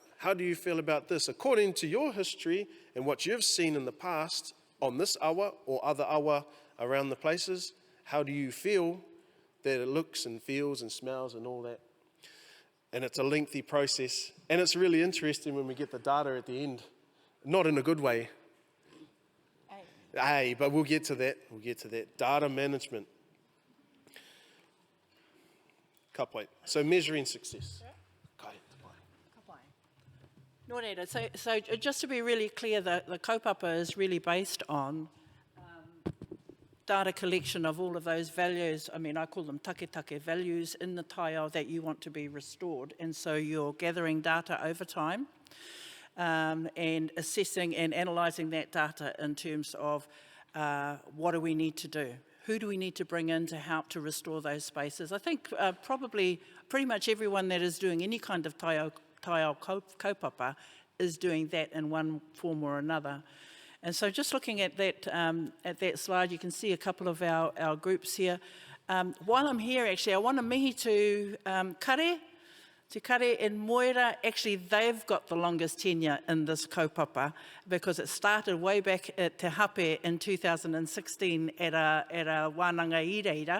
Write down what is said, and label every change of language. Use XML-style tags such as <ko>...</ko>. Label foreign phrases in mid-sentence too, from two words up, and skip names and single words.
<en>How do you feel about this? According to your history and what you've seen in the past on this awa or other awa around the places, how do you feel that it looks and feels and smells and all that? And it's a lengthy process. And it's really interesting when we get the data at the end. Not in a good way. Hey, but we'll get to that. We'll get to that. Data management.</en> <mi>Ka pai.</mi> <en>So measuring success.</en> <mi>Kai, te pai. Nō reira,</mi> <en>so just to be really clear, the kaupapa is really based on data collection of all of those values. I mean, I call them take values in the taiao that you want to be restored. And so you're gathering data over time and assessing and analysing that data in terms of what do we need to do? Who do we need to bring in to help to restore those spaces? I think probably pretty much everyone that is doing any kind of</en> <mi>taiao kaupapa</mi> <en>is doing that in one form or another. And so just looking at that slide, you can see a couple of our groups here. While I'm here, actually, I want to mihi to Kare. Te Kare in Moira, actually, they've got the longest tenure in this kaupapa because it started way back at Te Hape in 2016 at a</en> <mi>wānanga ireira.</mi>